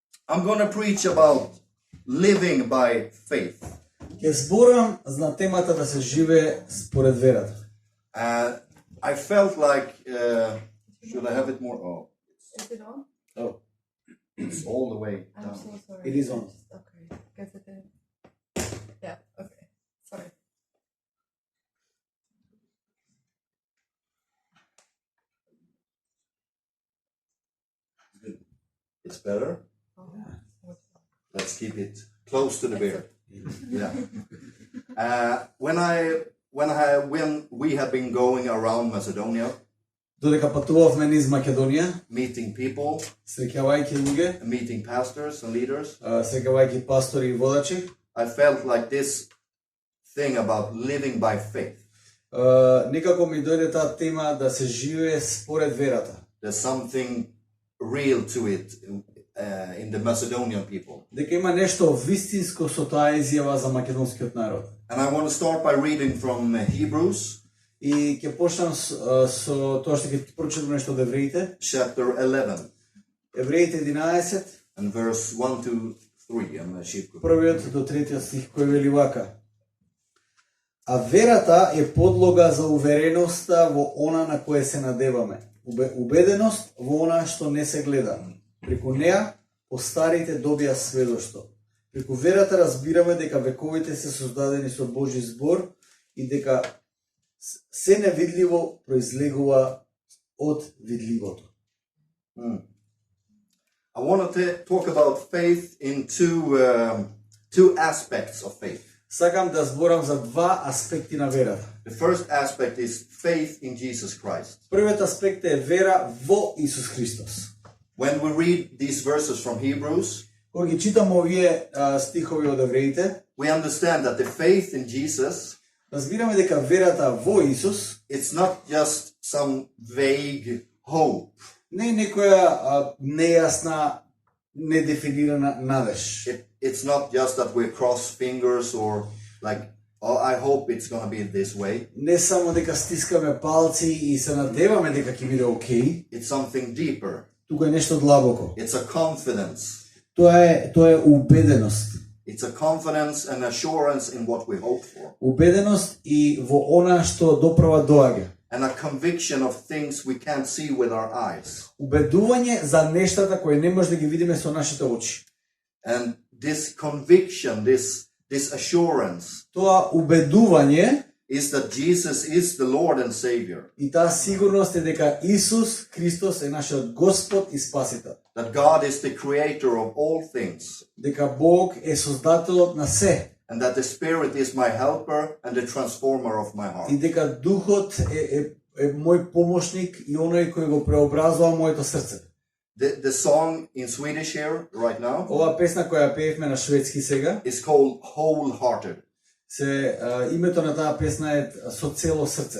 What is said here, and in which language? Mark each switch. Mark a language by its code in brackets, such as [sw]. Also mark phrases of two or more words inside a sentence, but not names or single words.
[en] I'm going to preach about living by faith. [mk] Ќе зборам на темата да се живее според верата. [en] I felt like, should I have it more? Oh, Is it on? Oh, it's all the way I'm down. so sorry. It is on. Okay. Guess it is. Yeah, okay. Sorry. It's better. Oh, Let's keep it close to the beer. Yeah. When we have been going around Macedonia, [mk] Додека патувавме низ Македонија, [en] meeting people, [mk] среќавајќи луѓе, [en] meeting pastors and leaders, [mk] среќавајќи пастори и водачи, [en] I felt like this thing about living by faith. [mk] некако ми дојде таа тема да се живее според верата. [en] There's something real to it in the Macedonian people. [mk] Дека има нешто вистинско со таа изјава за македонскиот народ. [en] And I want to start by reading from Hebrews, [mk] И ќе почнам со тоа што ќе прочитам нешто од Евреите. [en] chapter 11, [mk] Евреите 11, [en] and verse 1 to 3. I'm a sheep group. [mk] првиот до третиот стих, кој вели вака: А верата е подлога за увереноста во она на кое се надеваме, убеденост во она што не се гледа. Преку неа постарите добија сведоштво. Преку верата разбираме дека вековите се создадени со Божи збор и дека се невидливо произлегува од видливото. [en] I want to talk about faith in two aspects of faith. [mk] Сакам да зборам за два аспекти на верата. [en] The first aspect is faith in Jesus Christ. [mk] Првиот аспект е вера во Исус Христос. [en] When we read these verses from Hebrews, [mk] Кога ги читам овие стихови од Евреите, [en] we understand that the faith in Jesus, [mk] разбираме дека верата во Исус [en] it's not just some vague hope. [mk] не е некоја нејасна, недефинирана надеж. [en] It's not just that we cross fingers or like, oh, I hope it's going to be this way. [mk] Не само дека стискаме палци и се надеваме дека ќе биде окей, [en] It's something deeper. [mk] тука е нешто длабоко. [en] It's a confidence. [mk] Тоа е убеденост. [en] It's a confidence and assurance in what we hope for. [mk] Убеденост и во она што доправа доаѓа. [en] And a conviction of things we can't see with our eyes. [mk] Убедување за нештата кои не може да ги видиме со нашите очи. [en] And this conviction, this assurance [mk] Тоа убедување [en] is that Jesus is the Lord and Savior. [mk] и таа сигурност е дека Исус Христос е нашиот Господ и Спасител. [en] That God is the creator of all things. [mk] Дека Бог е создателот на се. [en] And that the Spirit is my helper and the transformer of my heart. [mk] И дека Духот е мој помошник и оној кој го преобразува моето срце. [en] The song in Swedish here right now [mk] Ова песна која пеевме на шведски сега, [en] is called Wholehearted. [mk] Името на таа песна е Со цело срце.